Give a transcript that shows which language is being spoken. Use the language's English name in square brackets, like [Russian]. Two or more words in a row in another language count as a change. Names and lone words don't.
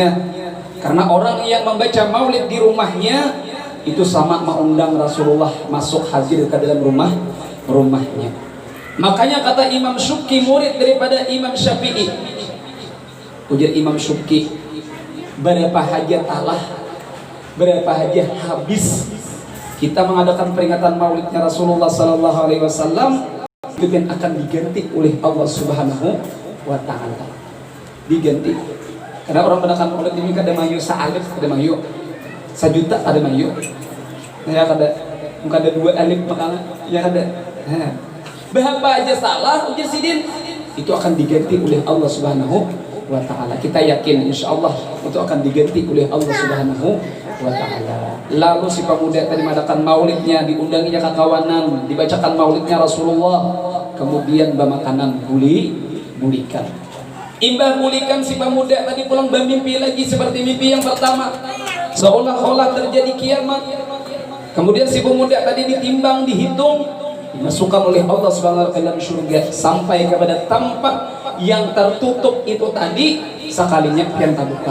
[Indonesian] Karena orang yang membaca Maulid di rumahnya itu sama mengundang Rasulullah masuk hadir ke dalam rumahnya. Makanya kata Imam Syuqi, murid daripada Imam Syafi'i, ujar Imam Syuqi, berapa hajat Allah, berapa hajat habis kita mengadakan peringatan Maulidnya Rasulullah [Arabic] sallallahu alaihi wasallam, [Indonesian] itu yang akan diganti oleh Allah [Arabic] Subhanahu wa taala. [Indonesian] Diganti. [Banjar] Karena orang mengadakan Maulid ini kada mayu sa'alif, kada mayu sajuta, kada mayu. Ya kada muka ada 2 alif makanya ya kada. Bahapa aja salah ujar sidin itu akan diganti oleh Allah [Arabic] Subhanahu wa taala. [Indonesian] Kita yakin insyaallah itu akan diganti oleh Allah [Arabic] Subhanahu wa taala. [Banjar] Lalu si pemuda tadi mengadakan maulidnya, diundanginya kakawanan, dibacakan maulidnya Rasulullah, kemudian bamakanan bulikan. Imbah bulikan si pemuda tadi pulang bermimpi lagi seperti mimpi yang pertama. [Indonesian] Seolah-olah terjadi kiamat. Kemudian si pemuda tadi ditimbang, dihitung, dimasukkan oleh Allah [Arabic] Subhanahu wa taala [Indonesian] dalam surga sampai kepada tempat yang tertutup itu tadi sekalinya pian terbuka.